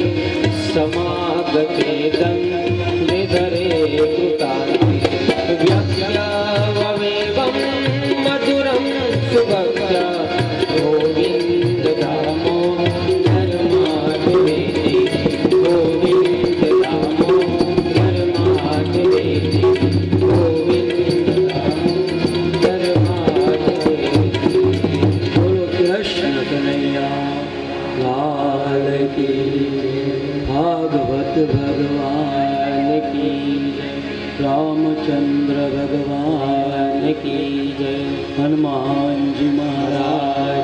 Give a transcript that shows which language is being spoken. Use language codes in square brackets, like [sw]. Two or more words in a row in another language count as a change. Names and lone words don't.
[sa] समागतेदं विधरे कृतान्ति व्यक्त्यावमेवं मधुरं सुभक्त्या गोविन्द दामोदर माधवेति गोविन्द दामोदर माधवेति गोविन्द दामोदर माधवेति [hi] बोलो कृष्ण कन्हैया लाल की भागवत भगवान की जय रामचंद्र भगवान की जय हनुमान जी महाराज